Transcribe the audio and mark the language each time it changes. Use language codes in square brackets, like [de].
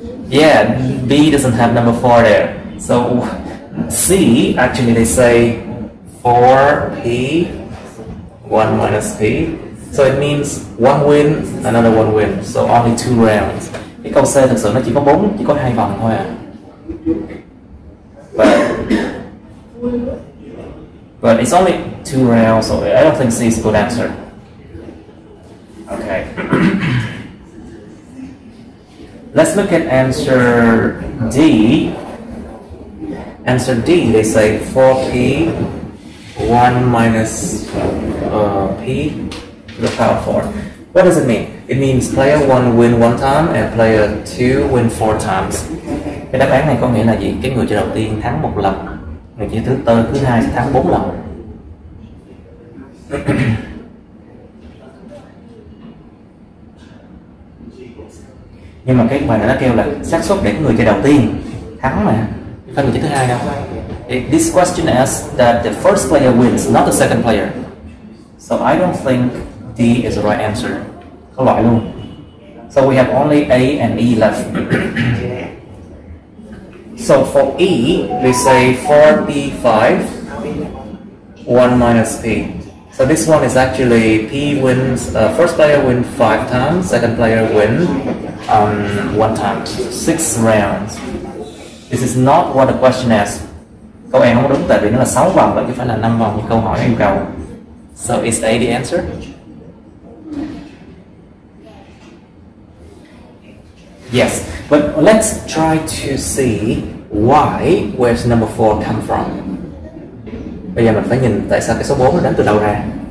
[en] Yeah, B doesn't have number 4 there. So C, actually they say 4P, 1 minus P. So it means one win, another one win. So only 2 rounds. [vi] Cái câu C thực sự nó chỉ có 2 vòng thôi à. [en] But it's only 2 rounds, so I don't think C is a good answer. Okay. Let's look at answer D. Answer D, they say 4P, 1 minus P to the power 4. What does it mean? It means player 1 win 1 time and player 2 win 4 times. [vi] Cái đáp án này có nghĩa là gì? Cái người chơi đầu tiên thắng 1 lần, người chơi thứ hai sẽ thắng 4 lần. Nhưng mà cái bài này nó kêu là xác suất để người chơi đầu tiên thắng mà, phải người chơi thứ hai đâu. [en] This question asks that the first player wins, not the second player. So I don't think D is the right answer. [vi] có loại luôn. [en] So we have only A and E left. So for E, we say 4P5, 1 minus P. So this one is actually P wins, first player win 5 times, second player win 1 time, 6 rounds. This is not what the question asks. [vi] Câu này không đúng tại vì nó là 6 vòng và chứ phải là 5 vòng như câu hỏi yêu cầu. [en] So is A the answer? Yes, but let's try to see why where's number 4 come from. [vi] Bây giờ mình phải nhìn tại sao cái số 4 nó đến từ đâu ra.